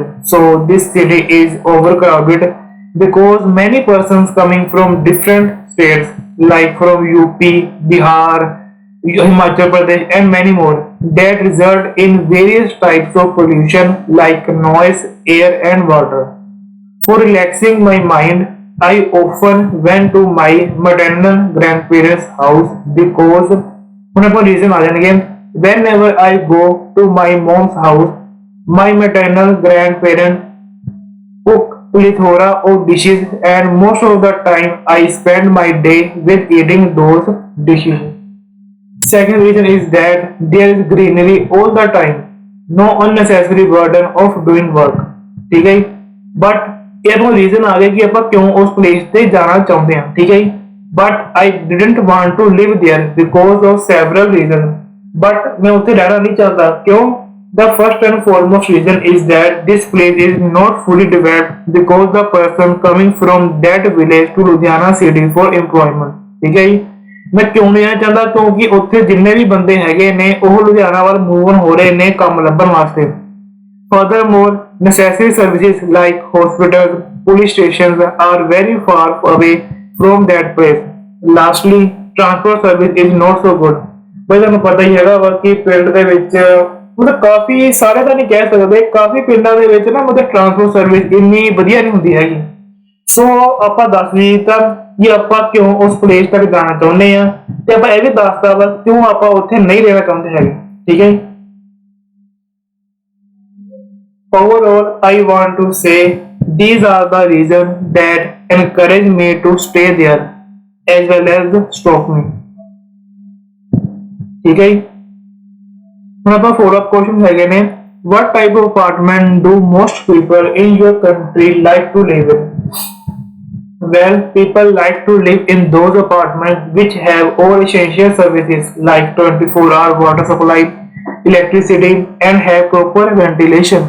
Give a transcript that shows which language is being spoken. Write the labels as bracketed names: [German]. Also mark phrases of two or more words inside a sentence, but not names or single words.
[English] So this city is overcrowded because many persons coming from different states like from UP, Bihar, Himachal Pradesh and many more that result in various types of pollution like noise, air and water। For relaxing my mind, I often went to my maternal grandparents house because [Punjabi] ਹੁਣ ਆਪਾਂ ਰੀਜ਼ਨ ਆ ਜਾਣਗੇ। [English] Whenever I go to my mom's house, my maternal grandparents cook plethora of dishes and most of the time I spend my day with eating those dishes। Second reason is that there is greenery all the time, no unnecessary burden of doing work। [Punjabi] ਠੀਕ ਹੈ, but ਇਹ ਆਪਾਂ ਰੀਜ਼ਨ ਆ ਗਿਆ ਕਿ ਆਪਾਂ ਕਿਉਂ ਉਸ ਪਲੇਸ ਤੇ ਜਾਣਾ ਚਾਹੁੰਦੇ ਹਾਂ। ਠੀਕ ਹੈ, [English] but I didn't want to live there because of several reason. [Punjabi] ਬਟ ਮੈਂ ਉੱਥੇ ਰਹਿਣਾ ਨਹੀਂ ਚਾਹਤਾ। ਕਿਉਂ? [English] The first and foremost reason is that this place is not fully developed because the person coming from that village to Ludhiana city for employment। [Punjabi] ਠੀਕ ਹੈ ਜੀ, ਮੈਂ ਕਿਉਂ ਨਹੀਂ ਆਣਾ ਚਾਹੁੰਦਾ? ਕਿਉਂਕਿ ਉੱਥੇ ਜਿੰਨੇ ਵੀ ਬੰਦੇ ਹੈਗੇ ਨੇ ਉਹ ਲੁਧਿਆਣਾ ਵੱਲ ਮੂਵ ਹੋ ਰਹੇ ਨੇ ਕੰਮ ਲੱਭਣ ਵਾਸਤੇ। [English] Furthermore, necessary services like hospitals, police stations are very far away from that place। Lastly, transport service is not so good। [Punjabi] ਬਈ ਤੁਹਾਨੂੰ ਪਤਾ ਹੀ ਹੈਗਾ ਵਾ ਕਿ ਪਿੰਡ ਦੇ ਵਿੱਚ ਮਤਲਬ ਕਾਫੀ ਸਾਰੇ ਤਾਂ ਨਹੀਂ ਕਹਿ ਸਕਦੇ, ਕਾਫੀ ਪਿੰਡਾਂ ਦੇ ਵਿੱਚ ਨਾ ਮਤਲਬ [English] transport service [Punjabi] ਇੰਨੀ ਵਧੀਆ ਨਹੀਂ ਹੁੰਦੀ ਹੈਗੀ। ਸੋ ਆਪਾਂ ਦੱਸ ਵੀ ਦਿੱਤਾ ਕਿ ਆਪਾਂ ਕਿਉਂ ਉਸ ਪਲੇਸ ਤੱਕ ਜਾਣਾ ਚਾਹੁੰਦੇ ਆ, ਤੇ ਆਪਾਂ ਇਹ ਵੀ ਦੱਸਦਾ ਵਾ ਕਿਉਂ ਆਪਾਂ ਉੱਥੇ ਨਹੀਂ ਰਹਿਣਾ ਚਾਹੁੰਦੇ ਹੈਗੇ। ਠੀਕ ਹੈ ਜੀ। [English] Overall, I want to say these are the reasons that encourage me to stay there as well as stop me। [Punjabi] ਠੀਕ ਹੈ, ਹੁਣ ਆਪਾਂ [English] follow up question [Punjabi] ਹੈਗੇ ਨੇ, [English] what type of apartment do most people in your country like to live in? Well, people like to live in those apartments which have all essential services like 24-hour water supply, electricity and have proper ventilation।